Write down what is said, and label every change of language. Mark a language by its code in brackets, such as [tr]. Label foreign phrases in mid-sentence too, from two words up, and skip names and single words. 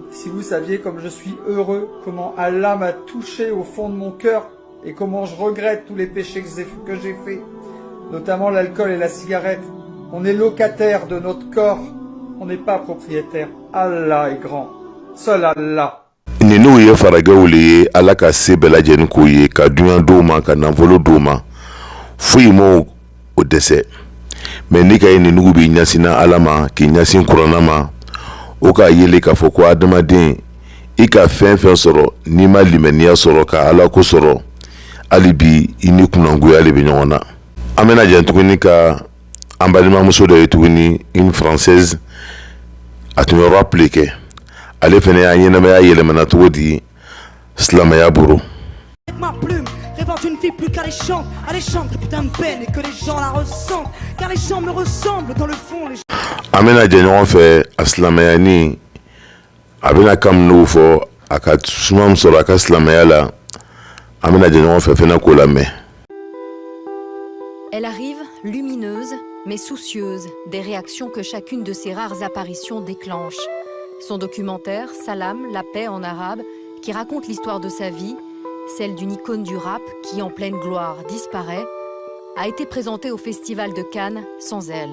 [fr] Si vous saviez comme je suis heureux, comment Allah m'a touché au fond de mon cœur et comment je regrette tous les péchés que j'ai faits, notamment l'alcool et la cigarette. On est locataire de notre corps, on n'est pas propriétaire. Allah est grand. Seul Allah. [bm] Ninnu ye farajɛw le ye Ala ka se bɛɛ lajɛlen k'o ye ka duɲa d'o ma ka nafolo d'o ma foyi ma o dɛsɛ [fr] mais ni [bm] ka ye ninnugu b'i ɲɛsinna Ala ma k'i ɲɛsin kuranna ma o k'a yele k'a fɔ ko adamaden i ka fɛn fɛn sɔrɔ n'i ma limaniya sɔrɔ ka Ala ko sɔrɔ hali bi i ni kunangoya le bɛ ɲɔgɔn na. An bɛna jɛn tuguni ka an balimamuso dɔ ye tuguni [fr] une française [bm] a tun bɛ rap le kɛ. Ale fɛnɛ y'a ɲɛnamaya yɛlɛmana cogo di silamɛya bolo. [fr] Ma plume révente une vie plus qu'alléchante, alléchante que putain de peine et que les gens la ressentent, car les gens me ressemblent dans le fond. [bm] An bɛna jɛ ɲɔgɔn fɛ a silamɛyani a bɛna kan minnu fɔ a ka suma min sɔrɔ a ka silamɛya la an bɛna jɛ ɲɔgɔn fɛ fɛnɛ k'o lamɛn. [fr] Elle arrive, lumineuse, mais soucieuse des réactions que chacune de ses rares apparitions déclenche. Son documentaire, Salam, la paix en arabe, qui raconte l'histoire de sa vie, celle d'une icône du rap qui, en pleine gloire, disparaît, a été présentée au Festival de Cannes sans elle.